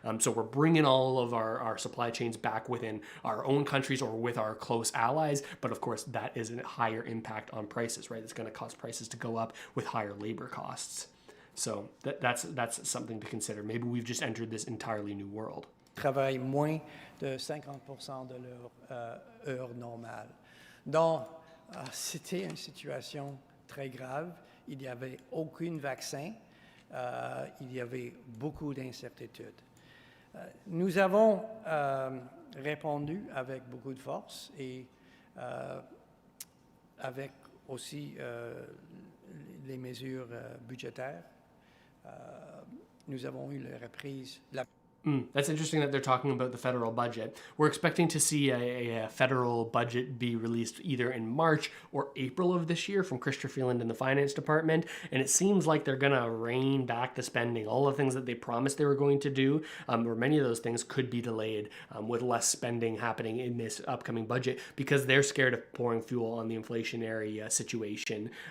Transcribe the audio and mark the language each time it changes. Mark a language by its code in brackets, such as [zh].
[en] So we're bringing all of our supply chains back within our own countries or with our close allies. But of course, that is a higher impact on prices, right? It's going to cause prices to go up with higher labor costs. So that's something to consider. Maybe we've just entered this entirely new world. [fr] Travaillent moins de 50% de leur heure normale. Donc, c'était une situation très grave. Il n'y avait aucun vaccin. Il y avait beaucoup d'incertitudes. Nous avons répondu avec beaucoup de force et avec aussi les mesures budgétaires. Nous avons eu la reprise. [en] That's interesting that they're talking about the federal budget. We're expecting to see a federal budget be released either in March or April of this year from Christopher Freeland in the finance department. And it seems like they're going to rein back the spending. All the things that they promised they were going to do, or many of those things could be delayed with less spending happening in this upcoming budget because they're scared of pouring fuel on the inflationary situation.